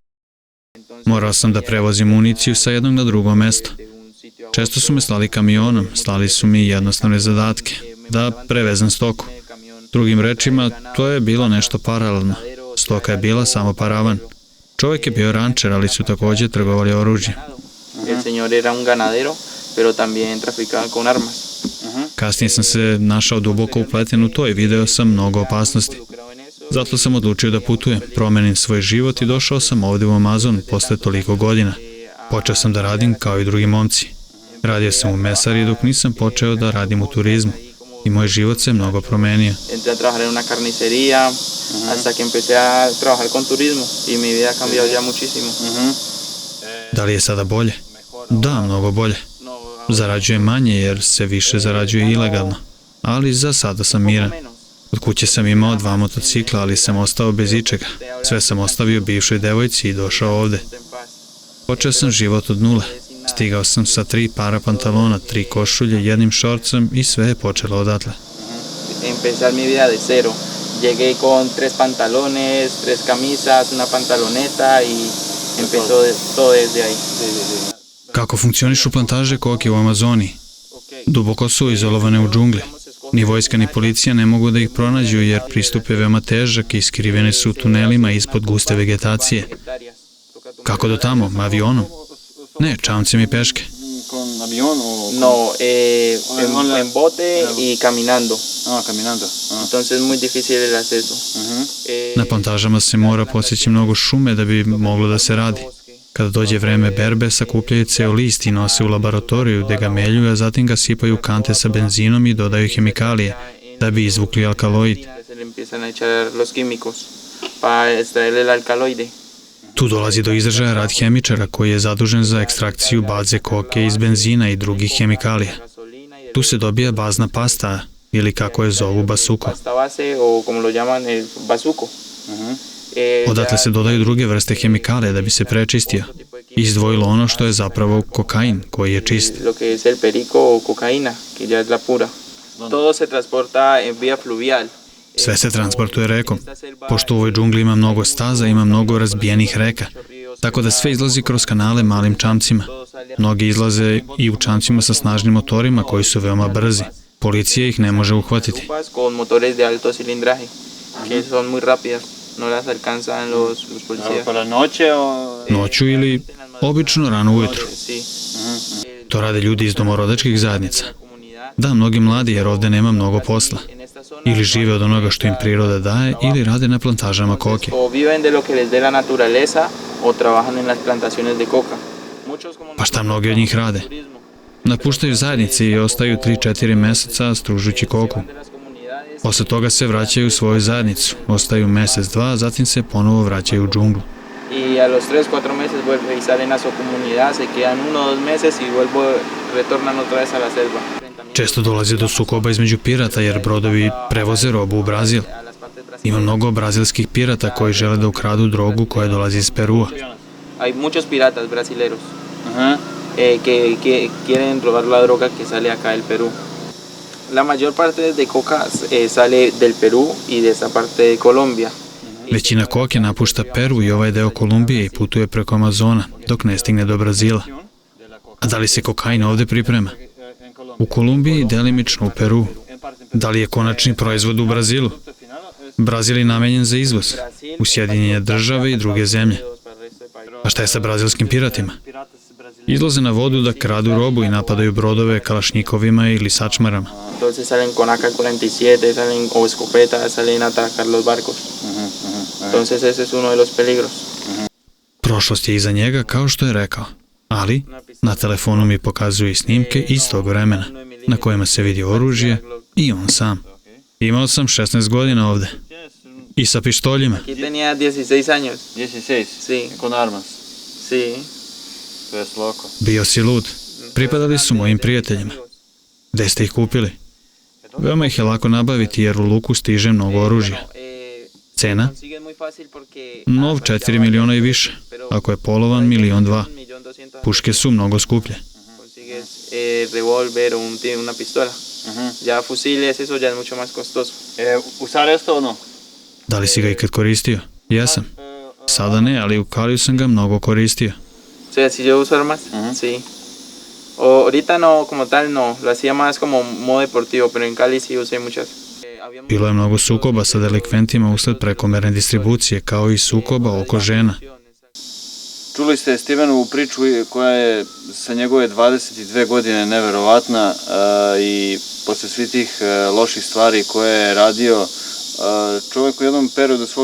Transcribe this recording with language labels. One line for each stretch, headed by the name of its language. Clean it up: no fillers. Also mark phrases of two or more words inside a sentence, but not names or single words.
Serbian: Morao sam da prevozim municiju sa jednog na drugo mesto. Često su me slali kamionom, slali su mi jednostavne zadatke, da prevezem stoku. Drugim rečima, to je bilo nešto paralelno. Stoka je bila samo paravan. Čovjek je bio rančer, ali su također trgovali oružje.
Spanish: El señor era un ganadero, pero también traficaba con armas.
Serbian: Kasnije sam se našao duboko upleten u to i video sam mnogo opasnosti. Zato sam odlučio da putujem, promenim svoj život i došao sam ovdje u Amazon posle toliko godina. Počeo sam da radim kao i drugi momci. Radio sam u mesari dok nisam počeo da radim u turizmu. I moj život se mnogo promenio.
Spanish: Entré a trabajar en una carnicería hasta que empecé a trabajar con turismo y mi vida ha cambiado ya muchísimo.
Serbian: Da li je sada bolje? Da, mnogo bolje. Zarađujem manje jer se više zarađuje ilegalno. Ali za sada sam miran. Od kuće sam imao 2 motocikla, ali sam ostao bez ičega. Sve sam ostavio bivšoj devojci i došao ovde. Počeo sam život od nule. Stigao sam sa 3 para pantalona, 3 košulje, 1 šorcem i sve je počelo odatle.
Spanish: Empezar mi vida de cero. Llegué con 3 pantalones, 3 camisas, una pantaloneta y empezó todo desde ahí.
Serbian: Kako funkcionišu plantaže koke u Amazoniji? Duboko su izolovane u džungli. Ni vojska ni policija ne mogu da ih pronađu jer pristup je veoma težak i skrivene su u tunelima ispod guste vegetacije. Kako do tamo? Avionom? Ne, čamcem i peške.
Spanish: con avión o...? No, en bote y caminando. Caminando. Entonces es muy difícil el acceso.
Serbian: Na plantažama se mora posjeći mnogo šume da bi moglo da se radi. Kada dođe vreme berbe, sakupljaju ceo list i nose u laboratoriju gde ga meljuju, a zatim ga sipaju u kante sa benzinom i dodaju hemikalije da bi izvukli alkaloid.
Spanish: Se le empiezan a echar los químicos para extraer el alcaloide.
Serbian: Tu dolazi do izražaja rad hemičara koji je zadužen za ekstrakciju baze koke iz benzina i drugih hemikalija. Tu se dobija bazna pasta ili kako je zovu basuko.
Spanish: Pasta base o como lo llaman el bazuco.
Serbian: Odatle se dodaju druge vrste hemikalija da bi se prečistio. Izdvojilo ono što je zapravo kokain koji je čist.
Spanish: Lo que es el perico o cocaína, que ya es la pura. Todo se transporta en vía fluvial.
Serbian: Sve se transportuje rekom. Pošto u ovoj džungli ima mnogo staza, ima mnogo razbijenih reka. Tako da sve izlazi kroz kanale malim čamcima. Mnogi izlaze i u čamcima sa snažnim motorima koji su veoma brzi. Policija ih ne može uhvatiti.
Spanish: Con motores de alto cilindraje, que son muy rápidas. No las alcanzan los policías. Para noche o...
Serbian: Noću ili obično rano ujutru.
Spanish: Sí.
Serbian: To rade ljudi iz domorodačkih zajednica. Da, mnogi mladi jer ovde nema mnogo posla. Ili žive od onoga što im priroda daje ili rade na plantažama koke.
Spanish: O viven de lo que les dé la naturaleza o trabajan en las plantaciones de coca.
Serbian: Pa šta mnogi od njih rade? Napuštaju zajednice i ostaju 3-4 meseca stružući koku. Posle toga se vraćaju u svoju zajednicu, ostaju mesec, dva, zatim se ponovo vraćaju u džunglu.
Spanish: Y a los 3-4 meses vuelven y salen a su comunidad, se quedan 1-2 meses y retornan otra vez a la selva.
Serbian: Često dolazi do sukoba između pirata jer brodovi prevoze robu u Brazil. Ima mnogo brazilskih pirata koji žele da ukradu drogu koja dolazi iz Perua.
Spanish: Hay muchos piratas brasileros que quieren robar la droga que sale acá del Perú. La mayor parte de coca sale del Perú y de esa parte de Colombia.
Serbian: Većina koke napušta Peru i ovaj deo Kolumbije i putuje preko Amazona, dok ne stigne do Brazila. A da li se kokain ovde priprema? U Kolumbiji i delimično u Peru. Da li je konačni proizvod u Brazilu? Brazil je namenjen za izvoz, u Sjedinjene države i druge zemlje. A šta je sa brazilskim piratima? Izlaze na vodu da kradu robu i napadaju brodove kalašnjikovima ili sačmarama.
Spanish: Entonces salen con AK-47, salen o escopetas, salen a atacar los barcos. Entonces ese es uno de los peligros.
Serbian: Prošlost je iza njega kao što je rekao, ali na telefonu mi pokazuje i snimke iz tog vremena na kojima se vidi oružje i on sam. Imao sam 16 godina ovde i sa pištoljima.
Spanish: Aquí tenía 16 años. 16? Sí. Con armas? Sí.
Serbian: To je loko. Bio si lud. Pripadali su mojim prijateljima. Gde ste ih kupili? Veoma ih je lako nabaviti jer u luku stiže mnogo oružja. Cena? Nov 4 miliona i više. Ako je polovan, 1.200.000. Puške su mnogo skuplje.
Spanish: Revolver o una pistola. Ya fusiles, eso ya es mucho más costoso. Usar esto o no?
Serbian: Da li si ga ikad koristio? Jesam. Sada ne, ali u Kaliju sam ga mnogo koristio.
Spanish: O sea, si yo uso armas, sí. Ahorita no, como tal no, lo hacía más como modo deportivo, pero en Cali sí usé muchas.
Serbian: Bilo je mnogo sukoba sa delikventima usled prekomerne distribucije, kao i sukoba oko žena. Čuli ste Stevenovu priču koja je sa njegove 22 godine neverovatna i posle svih tih loših stvari koje je radio, čovjek u jednom periodu svog